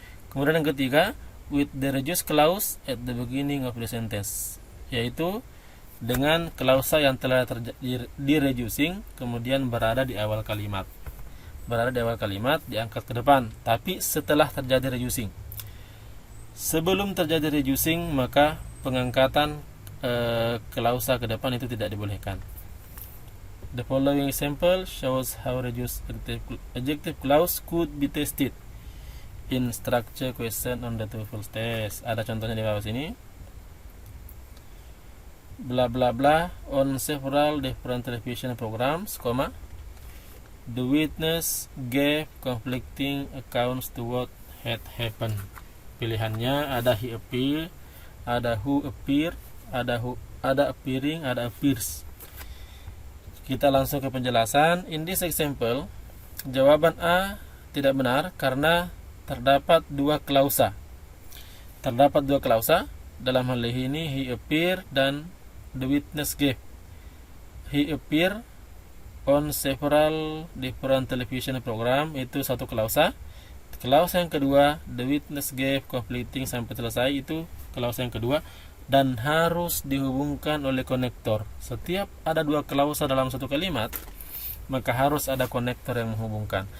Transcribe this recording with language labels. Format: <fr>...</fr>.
<id>Kemudian yang ketiga, with the reduced clause at the beginning of the sentence, yaitu dengan klausa yang telah di-reducing kemudian berada di awal kalimat. Berada di awal kalimat, diangkat ke depan, tapi setelah terjadi reducing. Sebelum terjadi reducing, maka pengangkatan klausa ke depan itu tidak dibolehkan.</id> <en>The following example shows how reduced adjective clause could be tested in structure question on the TOEFL test.</en> <id>Ada contohnya di bawah sini.</id> <en>Bla bla bla on several different television programs, the witness gave conflicting accounts to what had happened.</en> <id>Pilihannya ada</id> <en>he appeared,</en> <id>ada</id> <en>who appeared,</en> <id>ada appearing, ada appears. Kita langsung ke penjelasan.</id> <en>In this example,</en> <id>Jawaban A tidak benar karena terdapat dua klausa. Terdapat dua klausa. Dalam hal ini</id> <en>he appear</en> <id>dan</id> <en>the witness gave. He appear on several different television program,</en> <id>itu satu klausa. Klausa yang kedua,</id> <en>the witness gave completing</en> <id>sampai selesai, itu klausa yang kedua, dan harus dihubungkan oleh konektor. Setiap ada dua klausa dalam satu kalimat, maka harus ada konektor yang menghubungkan.</id>